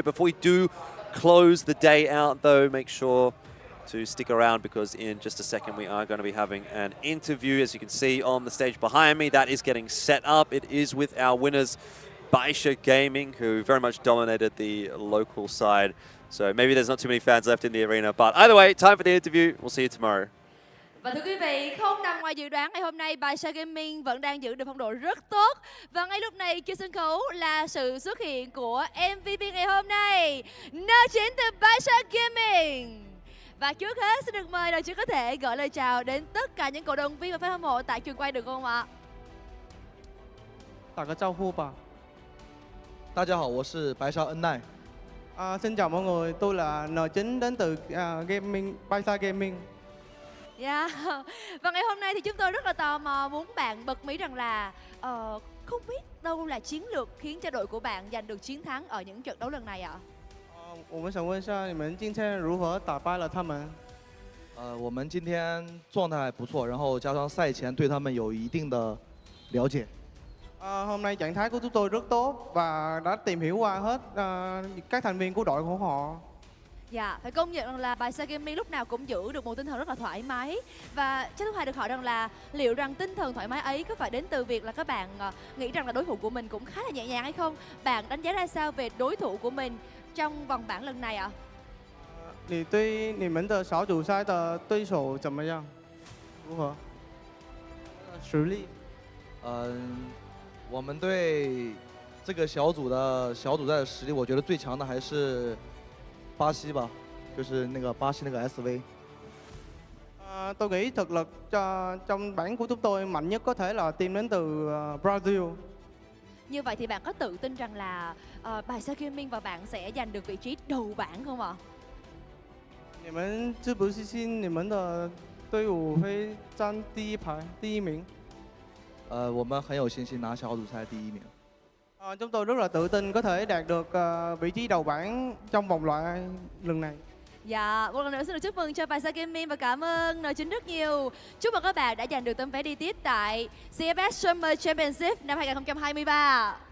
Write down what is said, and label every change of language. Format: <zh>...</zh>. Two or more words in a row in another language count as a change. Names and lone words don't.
<en>Before we do close the day out, though, make sure to stick around because in just a second we are going to be having an interview. As you can see on the stage behind me, that is getting set up. It is with our winners, BaiSha Gaming, who very much dominated the local side. So maybe there's not too many fans left in the arena. But either way, time for the interview. We'll see you tomorrow.</en> <vi>Và thưa quý vị, không nằm ngoài dự đoán ngày hôm nay BaiSha Gaming vẫn đang giữ được phong độ rất tốt. Và ngay lúc này trên sân khấu là sự xuất hiện của MVP ngày hôm nay, N9 từ BaiSha Gaming. Và trước hết xin được mời N9 có thể gửi lời chào đến tất cả những cổ động viên và fan hâm mộ tại trường quay được không ạ?</vi> <zh>打个招呼吧。大家好，我是白沙恩奈。</zh> <vi>Xin chào mọi người, tôi là N9 đến từ BaiSha Gaming. Yeah. Và ngày hôm nay thì chúng tôi rất là tò mò muốn bạn bật mí rằng là không biết đâu là chiến lược khiến cho đội của bạn giành được chiến thắng ở những trận đấu lần này ạ?</vi> <zh>我们想问一下，你们今天如何打败了他们？我们今天状态还不错，然后加上赛前对他们有一定的了解。</zh> <vi>Hôm nay trạng thái của chúng tôi rất tốt và đã tìm hiểu qua hết các thành viên của đội của họ. Dạ, phải công nhận rằng là BaiSha Gaming lúc nào cũng giữ được một tinh thần rất là thoải mái. Và chắc Thúy được hỏi rằng là liệu rằng tinh thần thoải mái ấy có phải đến từ việc là các bạn nghĩ rằng là đối thủ của mình cũng khá là nhẹ nhàng hay không? Bạn đánh giá ra sao về đối thủ của mình trong vòng bảng lần này ạ?</vi> <zh>你对你们的小组赛的对手怎么样？如何？实力？我们对这个小组赛的实力，我觉得最强的还是巴西吧，就是那个巴西那个 SV。</zh> <vi>Tôi nghĩ thực lực trong bảng của chúng tôi mạnh nhất có thể là team đến từ Brazil. Như vậy thì bạn có tự tin rằng là BaiSha Gaming và bạn sẽ giành được vị trí đầu bảng không ạ?</vi> <zh>你们知不知信你们的队伍会占第一名？我们很有信心拿小组赛第一名。</zh> <vi>Chúng tôi rất là tự tin có thể đạt được vị trí đầu bảng trong vòng loại lần này. Dạ, một lần nữa xin được chúc mừng cho BaiSha Gaming và cảm ơn N9 rất nhiều. Chúc mừng các bạn đã giành được tấm vé đi tiếp tại CFS Summer Championship năm 2023.</vi>